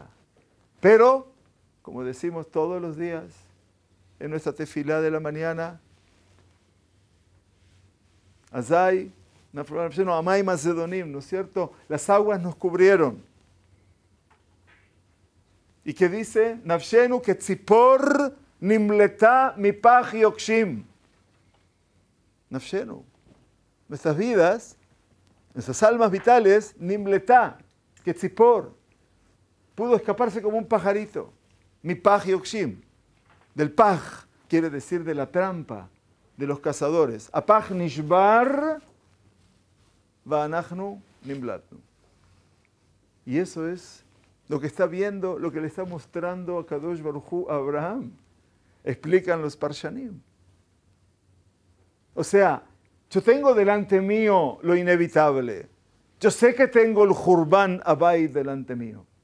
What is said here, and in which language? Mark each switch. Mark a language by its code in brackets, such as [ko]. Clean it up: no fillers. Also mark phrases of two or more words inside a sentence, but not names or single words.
[es] Pero, como decimos todos los días, en nuestra tefilá de la mañana, Azai, Amay Macedonim, ¿no es cierto? Las aguas nos cubrieron. ¿Y qué dice? [he] נפשנו כצפור נמלטה מפח יוקשים. [es] Nafshenu. Nuestras vidas, nuestras almas vitales, [he] נמלטה, כצפור. [es] Pudo escaparse como un pajarito. [he] מפח יוקשים. [es] Del paj, quiere decir de la trampa de los cazadores. [he] הפח נשבר ואנחנו נמלטנו. [es] Y eso es lo que está viendo, lo que le está mostrando a Kadosh Baruj Hu a Abraham. Explican los Parshanim. O sea, yo tengo delante mío lo inevitable. Yo sé que tengo el [he] חורבן הבית [es] delante mío.